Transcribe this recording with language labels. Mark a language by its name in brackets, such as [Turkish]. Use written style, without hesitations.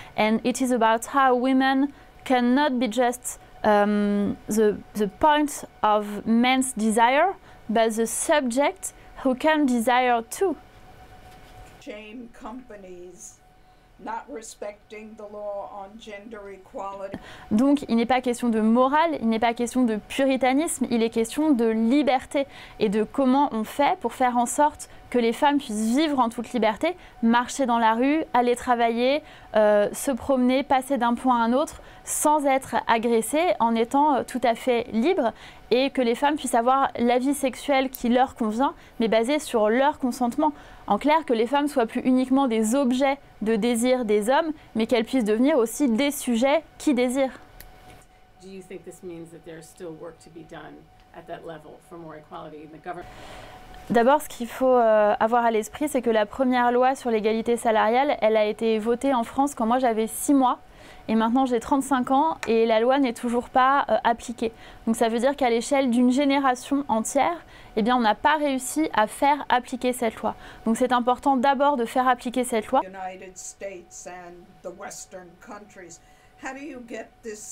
[English] And it is about how women cannot be just the point of men's desire, but the subject who can desire too. Shame companies not respecting the law on gender equality. [French] Donc il n'est pas question de morale, il n'est pas question de puritanisme, il est question de liberté et de comment on fait pour faire en sorte que les femmes puissent vivre en toute liberté, marcher dans la rue, aller travailler, se promener, passer d'un point à un autre sans être agressées, en étant tout à fait libres, et que les femmes puissent avoir la vie sexuelle qui leur convient, mais basée sur leur consentement. En clair, que les femmes soient plus uniquement des objets de désir des hommes, mais qu'elles puissent devenir aussi des sujets qui désirent. [English] Do you think this means that there's still work to be done at that level for more equality in the government? [French] D'abord, ce qu'il faut avoir à l'esprit, c'est que la première loi sur l'égalité salariale, elle a été votée en France quand moi j'avais 6 mois. Et maintenant j'ai 35 ans et la loi n'est toujours pas appliquée. Donc ça veut dire qu'à l'échelle d'une génération entière, eh bien, on n'a pas réussi à faire appliquer cette loi. Donc c'est important d'abord de faire appliquer cette loi. [English] United States and the Western countries. How do you get this